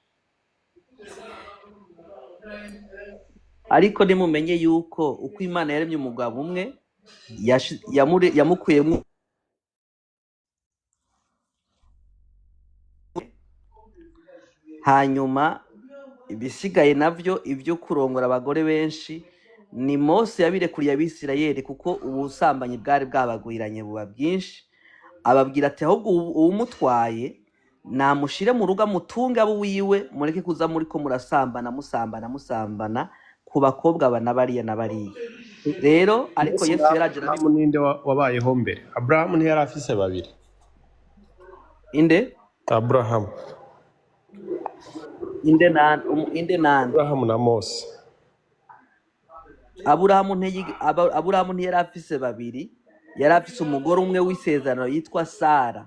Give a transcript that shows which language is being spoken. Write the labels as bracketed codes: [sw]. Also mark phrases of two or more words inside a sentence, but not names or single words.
[rn] Ariko nimumenye yuko uko Imana yaremye umugabo umwe yamukuyemo hanyuma ibisigaye navyo ibyo kurongora abagore benshi ni Mose yabirekuriye Abisirayeli kuko ubusambanyi bwari bwabagwiranye buba bwinshi. Ababwira ati ahubwo uwumutwaye namushire mu rugo amutunge abo wiwe mureke kuza muri ko musambana ku bakobwa bana bariya na bariya. Rero ariko Yesu yaraje ninde wabayeho mbere? Abraham ntiyari afise babiri. Inde? Abraham. Inde nan Abraham na Mose. Aburahamu ntiyari afise babiri, yari afise umugore umwe w'isezerano yitwa Sara.